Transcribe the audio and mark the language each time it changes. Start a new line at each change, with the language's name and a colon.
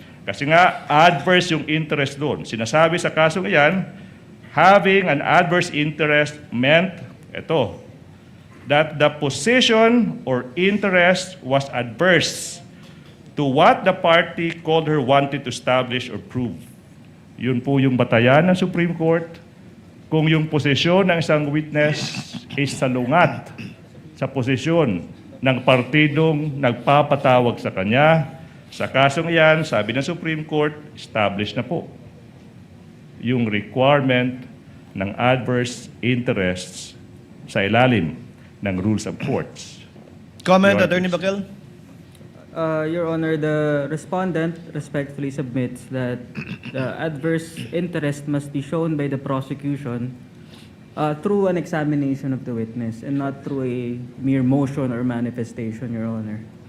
Filipino: Kasi nga, adverse yung interest doon. Sinasabi sa kasong iyan,
English: having an adverse interest meant, that the position or interest was adverse to what the party called her wanted to establish or prove.
Filipino: Yun po yung batayan ng Supreme Court. Kung yung posisyon ng isang witness is salungat sa posisyon ng partidong nagpapatawag sa kanya, sa kasong iyan, sabi ng Supreme Court, established na po yung requirement ng adverse interests sa ilalim ng rules of courts.
English: Comment, Your Attorney Honor.
Filipino: Bakel?
English: Your Honor, the respondent respectfully submits that the adverse interest must be shown by the prosecution through an examination of the witness and not through a mere motion or manifestation, Your Honor.